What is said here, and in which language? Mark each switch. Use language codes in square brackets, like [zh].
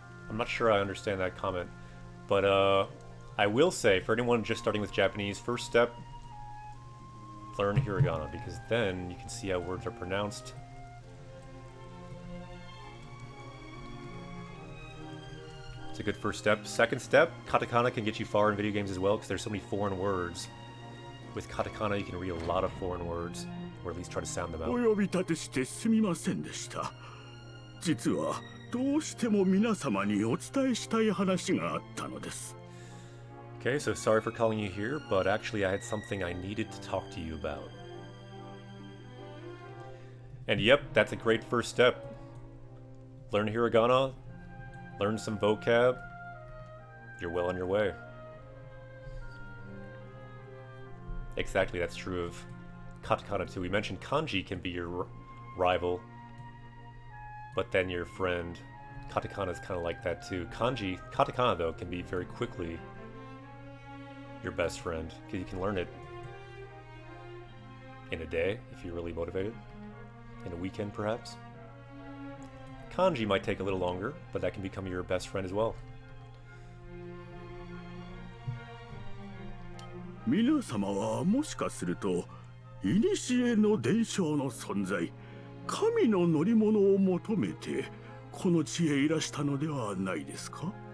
[en] I'm not sure I understand that comment, but I will say, for anyone just starting with Japanese, first step, learn hiragana, because then you can see how words are pronounced. It's a good first step. Second step, katakana can get you far in video games as well, because there's so many foreign words. With katakana, you can read a lot of foreign words, or at least try to sound them [ja] お [en] out. [ja] 呼び立てしてすみませんでした。実はどうしても皆様にお伝えしたい話があったのです。 [en] Okay, so sorry for calling you here, but actually I had something I needed to talk to you about. And yep, that's a great first step. Learn hiragana, learn some vocab, you're well on your way. Exactly, that's true of katakana too. We mentioned kanji can be your rival, but then your friend. Katakana is kind of like that too. Katakana though can be very quickly your best friend, because you can learn it in a day if you're really motivated, in a weekend perhaps. Kanji might take a little longer, but that can become your best friend as well. [ja] 皆様はもしかすると古の伝承の存在、神の乗り物を求めてこの地へいらしたのではないですか？